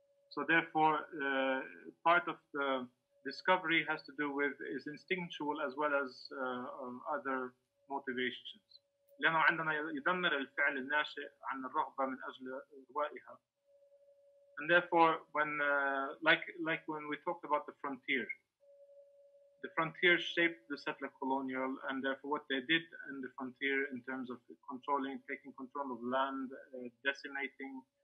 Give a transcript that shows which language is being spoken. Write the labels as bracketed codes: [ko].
[en] So therefore, part of the discovery has to do with is instinctual as well as other motivations. [ar] لأنه عندما يدمر الفعل الناشئ عن الرغبة من أجل إغوائها. [en] And therefore, when like when we talked about the frontier shaped the settler colonial, and therefore what they did in the frontier in terms of taking control of land, decimating